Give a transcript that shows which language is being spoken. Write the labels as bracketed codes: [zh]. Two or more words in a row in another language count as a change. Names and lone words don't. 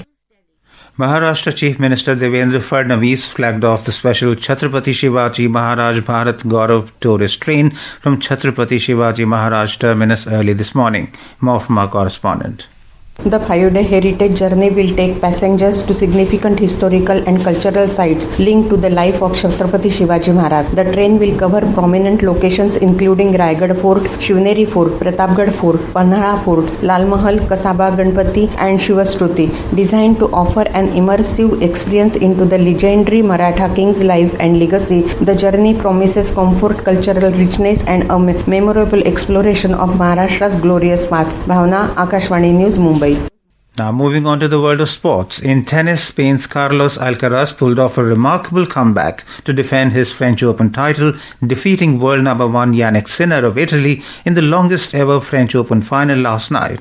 [en] Maharashtra Chief Minister Devendra Fadnavis flagged off the special Chhatrapati Shivaji Maharaj Bharat Gaurav tourist train from Chhatrapati Shivaji Maharaj terminus early this morning. More from our correspondent. The 5-day heritage journey will take passengers to significant historical and cultural sites linked to the life of Chhatrapati Shivaji Maharaj. The train will cover prominent locations including Raigad Fort, Shivneri Fort, Pratapgarh Fort, Panhala Fort, Lal Mahal, Kasaba Ganpati and Shivashruti, designed to offer an immersive experience into the legendary Maratha king's life and legacy. The journey promises comfort, cultural richness and a memorable exploration of Maharashtra's glorious past. Bhavna, Akashwani News, Mumbai. Now moving on to the world of sports. In tennis, Spain's Carlos Alcaraz pulled off a remarkable comeback to defend his French Open title, defeating world number 1 Jannik Sinner of Italy in the longest ever French Open final last night.